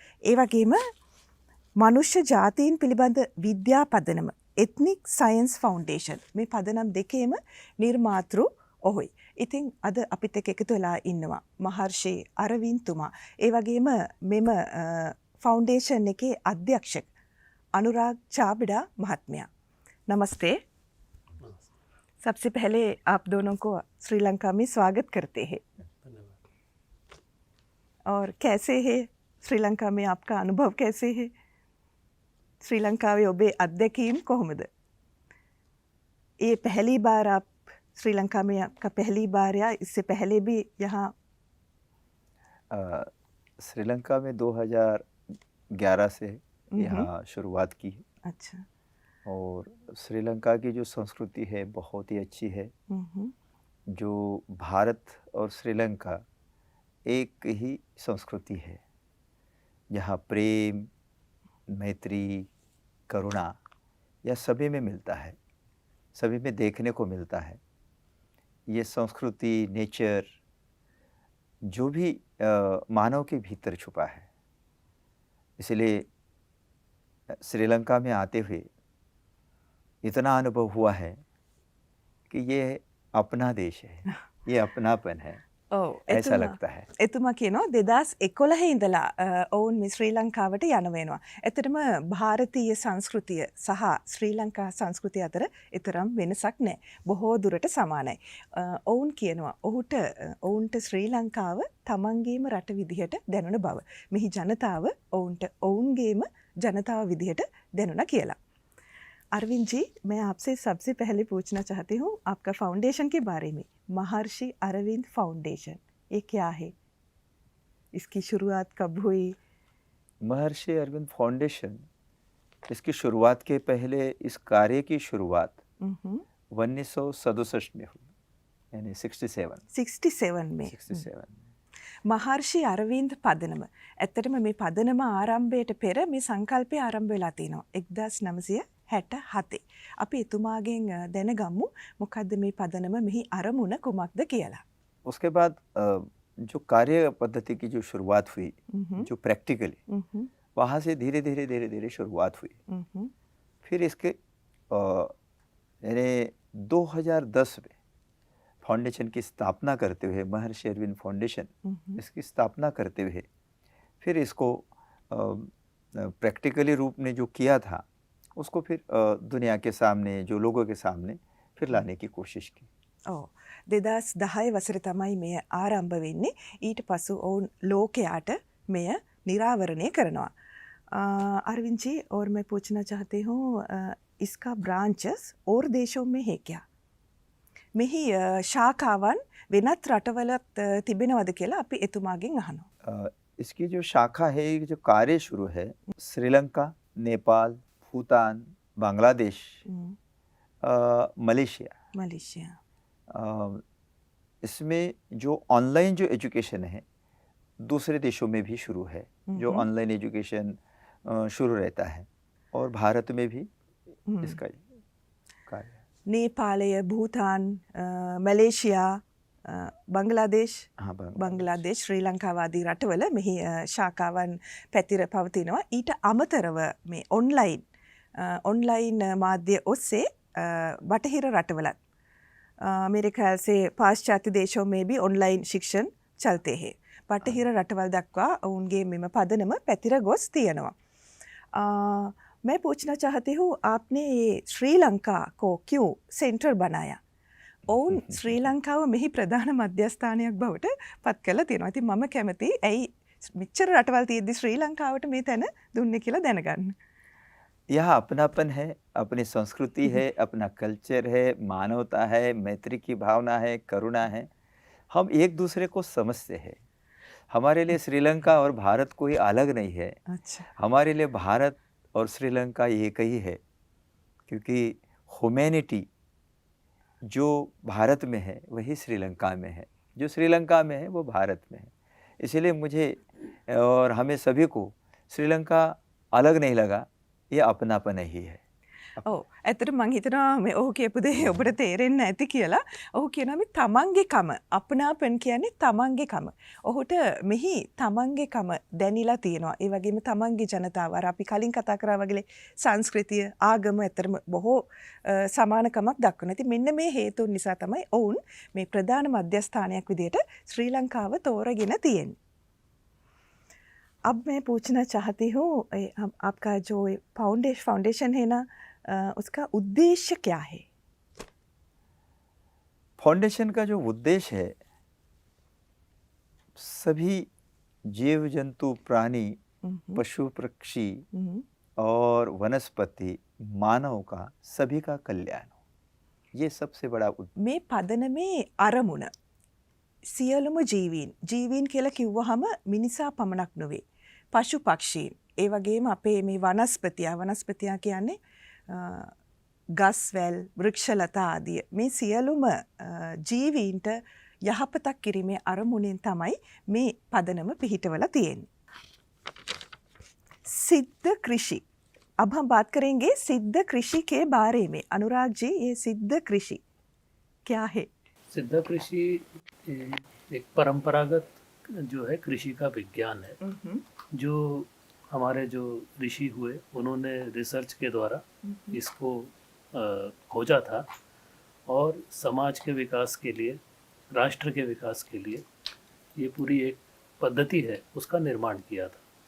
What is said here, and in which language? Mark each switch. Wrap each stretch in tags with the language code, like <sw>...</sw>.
<si>ඒ වගේම මනුෂ්‍ය ජාතීන් පිළිබඳ විද්‍යා පදනම එත්නික් සයන්ස් ෆවුන්ඩේෂන් මේ පදනම් දෙකේම නිර්මාතෘ ඔහුයි. ඉතින් අද අපිත් එක්ක එකතු වෙලා ඉන්නවා මහර්ෂි අරවින්ද්තුමා. ඒ වගේම මෙම ෆවුන්ඩේෂන් එකේ අධ්‍යක්ෂක अनुराग चाबड़ा महात्म्या.</si> <hi>नमस्ते. सबसे पहले आप दोनों को श्रीलंका में स्वागत करते हैं. और कैसे है श्रीलंका में आपका अनुभव कैसे है? श्रीलंका में</hi> <si>ඔබේ අත්දැකීම් කොහොමද?</si> <hi>ये पहली बार आप श्रीलंका में आपका पहली बार या इससे पहले भी यहाँ? श्रीलंका में 2011 से यहाँ शुरुआत की है. अच्छा. और श्रीलंका की जो संस्कृति है बहुत ही अच्छी है. जो भारत और श्रीलंका एक ही संस्कृति है. यहाँ प्रेम, मैत्री, करुणा यह सभी में मिलता है, सभी में देखने को मिलता है. ये संस्कृति, नेचर जो भी मानव के भीतर छुपा है. इसलिए श्रीलंका में आते हुए इतना अनुभव हुआ है कि ये अपना देश है, ये अपनापन है. ऐसा लगता है.</hi> <si>එතුමා කියනවා 2011 ඉඳලා ඔවුන් මේ ශ්‍රී ලංකාවට යන වෙනවා. ඇත්තටම ಭಾರತೀಯ සංස්කෘතිය සහ ශ්‍රී ලංකා සංස්කෘතිය අතර ඊතරම් වෙනසක් නැහැ. බොහෝ දුරට සමානයි. ඔවුන් කියනවා ඔවුන්ට ශ්‍රී ලංකාව තමන්ගේම රට විදිහට දැනුණ බව. මෙහි ජනතාව ඔවුන්ට ඔවුන්ගේම जनता विधिයට දැනුණා කියලා.</si> <hi>अरविंद जी, मैं आपसे सबसे पहले पूछना चाहती हूँ आपका फाउंडेशन के बारे में. महर्षि अरविंद फाउंडेशन ये क्या है? इसकी शुरुआत कब हुई? महर्षि अरविंद फाउंडेशन इसकी शुरुआत के पहले इस कार्य की शुरुआत 1967 में हुई, यानी 67 में.</hi> <si>මහර්ෂි අරවින්ද් පදනම. ඇත්තටම මේ පදනම ආරම්භයට පෙර මේ සංකල්පය ආරම්භ වෙලා තියෙනවා 1967. අපි එතුමාගෙන් දැනගමු මොකද්ද මේ පදනම මෙහි අරමුණ කුමක්ද කියලා.</si> <hi>उसके बाद जो कार्य पद्धति की जो शुरुआत हुई, जो प्रैक्टिकली वहाँ से धीरे धीरे शुरुआत हुई. फिर इसके यानी 2010 में फाउंडेशन की स्थापना करते हुए, महर्षि अरविंद फाउंडेशन इसकी स्थापना करते हुए फिर इसको प्रैक्टिकली रूप में जो किया था उसको फिर दुनिया के सामने, जो लोगों के सामने फिर लाने की कोशिश की.</hi> <si>2010 වසර තමයි මෙය ආරම්භ වෙන්නේ. ඊට පසු ඔවුන් ලෝකයට මෙය निरावरणය කරනවා.</si> <hi>अरविंद जी, और मैं पूछना चाहती हूँ इसका ब्रांचेस और देशों में है क्या?</hi> <si>මෙහි ශාඛාවන් වෙනත් රටවලත් තිබෙනවද කියලා අපි එතුමාගෙන් අහනවා.</si> <hi>इसकी जो शाखा है, जो कार्य शुरू है, श्रीलंका, नेपाल, भूटान, बांग्लादेश, मलेशिया. इसमें जो ऑनलाइन जो एजुकेशन है दूसरे देशों में भी शुरू है. जो ऑनलाइन एजुकेशन शुरू रहता है और भारत में भी इसका कार्य.</hi> <si>नेपालය, භූතාන්, මැලේසියා, බංග්ලාදේශ්, ශ්‍රී ලංකාවාදී රටවල මෙහි ශාඛාවන් පැතිර පවතිනවා. ඊට අමතරව මේ ඔන්ලයින් මාධ්‍ය ඔස්සේ බටහිර රටවලත්</si> <hi>मेरे ख्याल से पाश्चात्य देशों में भी ऑनलाइन शिक्षण चलते हैं</hi> <si>බටහිර රටවල් दक्वा उनके මෙම पदनम පැතිර ගොස් තියෙනවා.</si> <hi>मैं पूछना चाहती हूँ आपने ये श्रीलंका को क्यों सेंटर बनाया?</hi> <si>ඔවුන් ශ්‍රී ලංකාව මෙහි ප්‍රධාන මධ්‍යස්ථානයක් බවට පත් කළා තියෙනවා. ඉතින් මම කැමති ඇයි මෙච්චර රටවල් තියෙද්දි ශ්‍රී ලංකාවට මේ තැන දුන්නේ කියලා දැනගන්න.</si> <hi>यहाँ अपनापन है, अपनी संस्कृति है, अपना कल्चर है, मानवता है, मैत्री की भावना है, करुणा है। हम एक दूसरे को समझते हैं। हमारे लिए श्रीलंका और भारत कोई अलग नहीं है। अच्छा. हमारे लिए भारत और श्रीलंका एक ही है, क्योंकि ह्यूमैनिटी जो भारत में है वही श्रीलंका में है, जो श्रीलंका में है वो भारत में है। इसलिए मुझे और हमें सभी को श्रीलंका अलग नहीं लगा, ये अपनापन ही है.</hi> <si>ඔව් ඇත්තට මං හිතනවා මේ ඔහු කියපු දේ ඔබට තේරෙන්නේ නැති කියලා. ඔහු කියනවා මේ තමන්ගේ කම අපනාපන් කියන්නේ තමන්ගේ කම. ඔහුට මෙහි තමන්ගේ කම දැනිලා තියෙනවා. ඒ වගේම තමන්ගේ ජනතාව අර අපි කලින් කතා කරා වගේ සංස්කෘතිය ආගම ඇත්තටම බොහෝ සමානකමක් දක්වනවා. ඉතින් මෙන්න මේ හේතුන් නිසා තමයි ඔවුන් මේ ප්‍රධාන මධ්‍යස්ථානයක් විදියට ශ්‍රී ලංකාව තෝරගෙන තියෙන්නේ.</si> <hi>अब मैं पूछना चाहती हूँ आपका जो फाउंडेशन है ना उसका उद्देश्य क्या है? फाउंडेशन का जो उद्देश्य है, सभी जीव जंतु प्राणी पशु पक्षी और वनस्पति मानव का सभी का कल्याण हो, ये सबसे बड़ा</hi> <si>මේ පදනමේ අරමුණ සියලුම ජීවීන් කියලා කිව්වහම මිනිසා පමණක් නෙවෙයි පශු පක්ෂීන් ඒ වගේම අපේ මේ වනස්පතියා කියන්නේ ගස්වැල් වෘක්ෂලතා ආදී මේ සියලුම ජීවීන්ට යහපතක් කිරීමේ අරමුණෙන් තමයි මේ පදනම පිහිටවලා තියෙන්නේ.</si> <hi>सिद्ध कृषि, अब हम बात करेंगे सिद्ध कृषि के बारे में. अनुराग जी, ये सिद्ध कृषि क्या है? सिद्ध कृषि एक परंपरागत जो है कृषि का विज्ञान है, जो हमारे जो ऋषि हुए उन्होंने रिसर्च के द्वारा इसको खोजा था और समाज के विकास के लिए, राष्ट्र के विकास के लिए ये पूरी एक पद्धति है उसका निर्माण किया था.</hi>